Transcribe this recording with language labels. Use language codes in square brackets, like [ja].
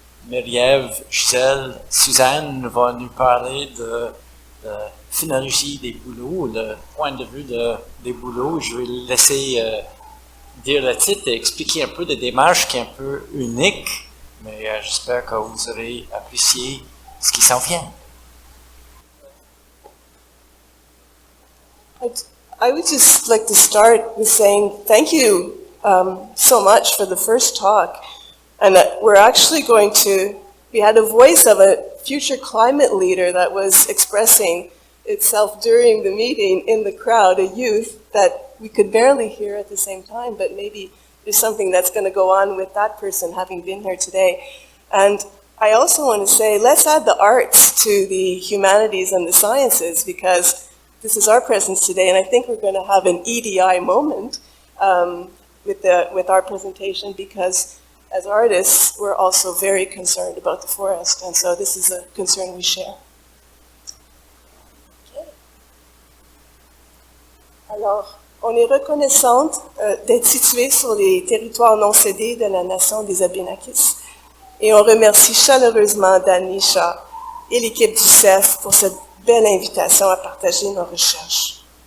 [fr] Marie-Ève, Gisèle, Suzanne vont nous parler de phénologie des bouleaux, le point de vue des bouleaux. Je vais laisser dire le titre et expliquer un peu de démarche qui est un peu unique, mais j'espère que vous aurez apprécié ce qui s'en vient. [en] I would just like to start with saying thank you so much for the first talk. And we're actually we had a voice of a future climate leader that was expressing itself during the meeting in the crowd, a youth that we could barely hear at the same time, but maybe there's something that's going to go on with that person having been here today. And I also want to say, let's add the arts to the humanities and the sciences, because this is our presence today, and I think we're going to have an EDI moment with our presentation, because as artists, we're also very concerned about the forest, and so this is a concern we share. Okay. [fr] Alors, on est reconnaissante d'être située sur les territoires non cédés de la nation des Abénakis, et on remercie chaleureusement Danisha et l'équipe du CEF pour cette belle invitation à partager nos recherches.